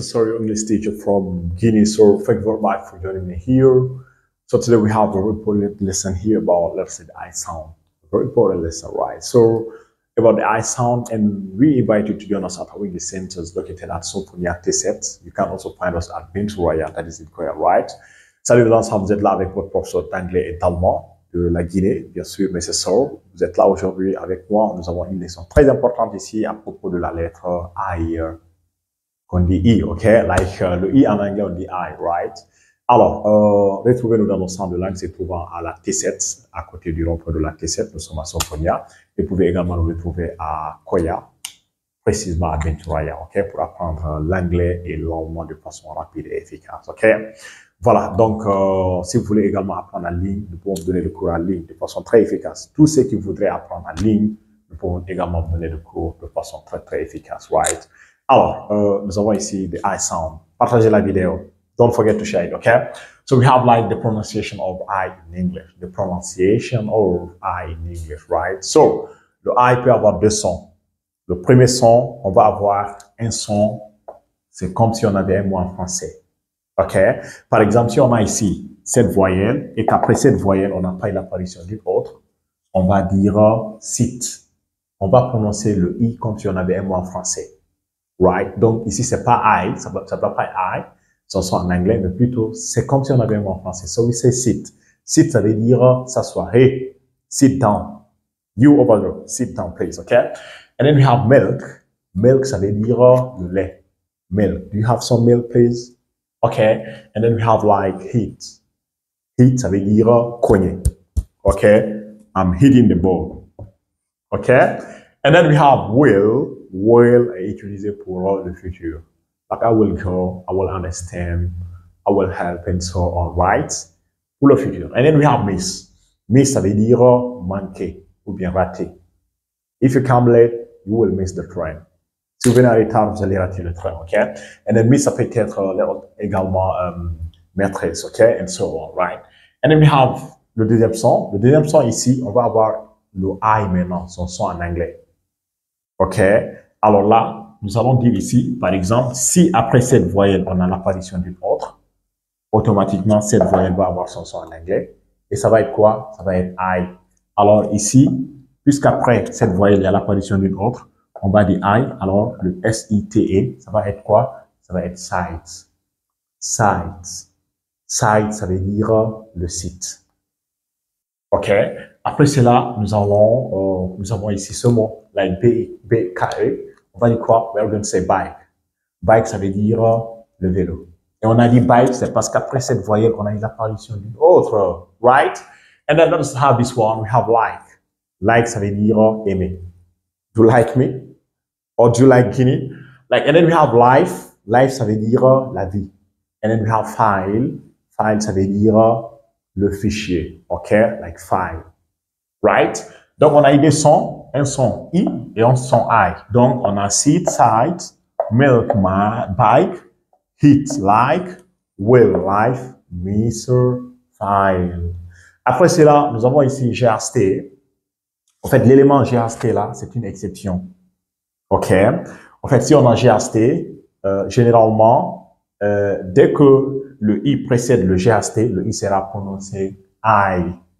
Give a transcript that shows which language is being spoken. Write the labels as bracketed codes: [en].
[en] Sorio, English teacher from Guinea. So, thank you very much for joining me here. So, today we have a very important lesson here about, let's say, the I sound. A very important lesson, right? So, about the I sound, and we invite you to join us at our English centers located at Soponia T7. You can also find us at Bintou Royal, that is in Korea, right? [fr] Salut l'ensemble, vous êtes là avec votre professeur d'anglais et d'allemand de la Guinée, bien sûr, mais c'est ça. Vous êtes là aujourd'hui avec moi. Nous avons une leçon très importante ici à propos de la lettre I, qu'on dit I, ok? Like le I en anglais, on dit I, right? Alors, retrouvez-nous dans nos centres de langue se trouvant à la T7, à côté du rond-point de la T7. Nous sommes à Sofonia. Et vous pouvez également nous retrouver à Koya, précisément à Benturaya, ok? Pour apprendre l'anglais et l'allemand de façon rapide et efficace, ok? Voilà, donc si vous voulez également apprendre en ligne, nous pouvons vous donner le cours en ligne de façon très efficace. Tous ceux qui voudraient apprendre en ligne, nous pouvons également vous donner le cours de façon très efficace, right? Alors, nous avons ici [en] the I sound. [fr] Partagez la vidéo. [en] Don't forget to share it, okay? So we have like the pronunciation of I in English. The pronunciation of I in English, right? [fr] So, le I peut avoir deux sons. Le premier son, on va avoir un son, c'est comme si on avait un mot en français. OK? Par exemple, si on a ici cette voyelle et qu'après cette voyelle, on n'a pas l'apparition d'une autre, on va dire sit. On va prononcer le I comme si on avait un mot en français. Right? Donc, ici, c'est pas I, ça ne peut pas I, ça soit en anglais, mais plutôt, c'est comme si on avait un mot en français. [en] So we say sit. [fr] Sit, ça veut dire s'asseoir. [en] Hey, sit down. You over there, sit down, please, okay? And then we have milk. [fr] Milk, ça veut dire le lait. [en] Milk. Do you have some milk, please? Okay. And then we have like heat. [fr] Heat, ça veut dire cogner. [en] Okay? I'm hitting the ball. Okay? And then we have will. [fr] Will est utilisé pour le futur. [en] Like I will go, I will understand, I will help, and so on, right? [fr] Pour le futur. [en] And then we have miss. [fr] Miss, ça veut dire manquer ou bien rater. [en] If you come late, you will miss the train. [fr] Si vous venez en retard, vous allez rater le train, ok? [en] And then miss, [fr] ça peut être également maîtresse, ok? [en] And so on, right? And then we have [fr] le deuxième son. Le deuxième son ici, on va avoir le I maintenant, son son en anglais. OK? Alors là, nous allons dire ici, par exemple, si après cette voyelle, on a l'apparition d'une autre, automatiquement, cette voyelle va avoir son son en anglais. Et ça va être quoi? Ça va être I. Alors ici, puisqu'après cette voyelle, il y a l'apparition d'une autre, on va dire I. Alors le S-I-T-E, ça va être quoi? Ça va être sides. Sides. Sides, ça veut dire le site. OK? Après cela, nous avons ici ce mot, like B-K-E. On va dire quoi? [en] We're going to say bike. [fr] Bike, ça veut dire le vélo. Et on a dit bike, c'est parce qu'après cette voyelle, on a eu l'apparition d'une autre, right? [en] And then let's have this one, we have like. Like, [fr] ça veut dire aimer. [en] Do you like me? Or do you like Guinea? Like, and then we have life. [fr] Life, ça veut dire la vie. [en] And then we have file. [fr] File, ça veut dire le fichier. OK? [en] Like file. [fr] Right? Donc, on a eu des sons, un son I et un son I. Donc, on a sit, side, milk, bike, hit, like, will, life, miser, file. Après cela, nous avons ici GHT. En fait, l'élément GHT là, c'est une exception. OK? En fait, si on a GHT, généralement, dès que le I précède le GHT, le I sera prononcé I.